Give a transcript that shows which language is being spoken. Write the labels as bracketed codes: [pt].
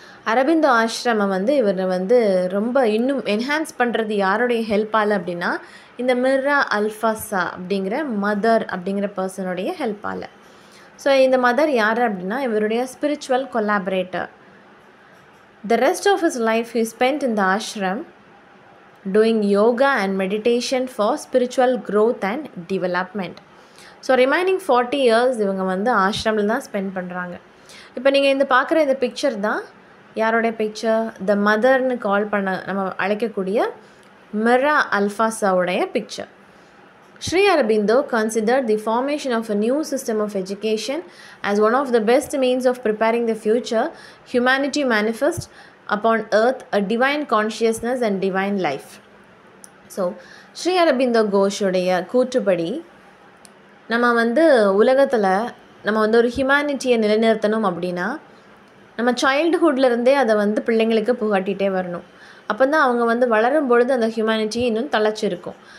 [ta] அரபிந்தோ ஆஷ்ரமம் வந்து இவர் வந்து ரொம்ப இன்னும் என்ஹான்ஸ் பண்ணுறது யாருடைய ஹெல்ப்பால் அப்படின்னா இந்த மிர்ரா அல்ஃபாசா அப்படிங்கிற மதர் அப்படிங்கிற பர்சனுடைய ஹெல்ப்பால். ஸோ இந்த மதர் யார் அப்படின்னா இவருடைய spiritual collaborator. [en] The rest of his life he spent in the ashram doing yoga and meditation for spiritual growth and development. [ta] So remaining 40 years இவங்க வந்து ஆஷ்ரமில் தான் ஸ்பெண்ட் பண்ணுறாங்க. இப்போ நீங்கள் இந்த பார்க்குற இந்த பிக்சர் தான் யாரோடைய பிக்சர்? த மதர்னு கால் பண்ண நம்ம அழைக்கக்கூடிய Mirra அல்ஃபாசாவுடைய picture. [en] Sri Aurobindo considered the formation of a new system of education as one of the best means of preparing the future humanity manifest upon earth a divine consciousness and divine life. [ta] So, Sri Aurobindo Ghose உடைய கூற்றுப்படி நம்ம வந்து உலகத்தில் நம்ம வந்து ஒரு ஹியூமனிட்டியை நிலைநிறுத்தணும் அப்படின்னா நம்ம சைல்டுஹுட்லேருந்தே அதை வந்து பிள்ளைங்களுக்கு புகாட்டிகிட்டே வரணும். அப்போ தான் அவங்க வந்து வளரும் பொழுது அந்த ஹியூமனிட்டி இன்னும் தளச்சிருக்கும்.